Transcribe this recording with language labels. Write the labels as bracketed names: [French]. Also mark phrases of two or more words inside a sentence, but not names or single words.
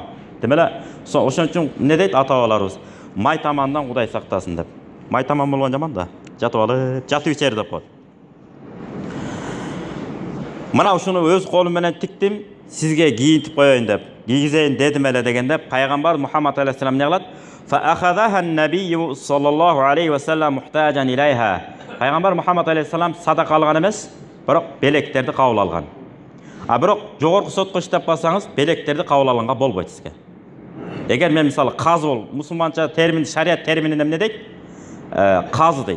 [Kyrgyz] Демеле, ошон үчүн эмне дейт ата-бабаларыбыз? Май тамандан Кудай сактасын деп. Май таман болгон жаман да. Жатып алып, жатып ичер деп коет. Мына ушуну өз колум менен тиктим, сизге кийинтип коеюн деп. Кийгизейин дедим эле дегенде пайгамбар Мухаммад алейхиссалам эмне кылат? [Arabic] فأخذها النبي صلى الله عليه و سلم محتاجا إليها. [Kyrgyz] Пайгамбар Мухаммад алейхиссалам садака алган эмес, бирок белектерди кабыл алган. Бирок жогорку сотко иштеп калсаңыз, белектерди кабыл алганга болбойт сизге. Эгер мен мисалы казы бол, мусулманча термин, шарият терминин эмне дейт? Казы дейт.